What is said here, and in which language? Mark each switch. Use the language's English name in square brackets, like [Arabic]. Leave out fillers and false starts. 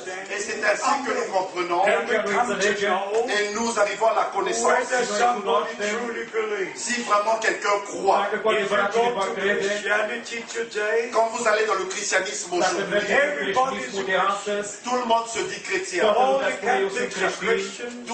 [French] Et c'est ainsi que nous comprenons et nous arrivons à la connaissance. [English] Whether somebody truly believes. [French] Si vraiment quelqu'un croit, [English] If you go to Christianity today, [French] quand vous allez dans le christianisme aujourd'hui, [English] everybody's a Christian. [French] tout le monde se dit chrétien. [English] All the Catholics are Christians.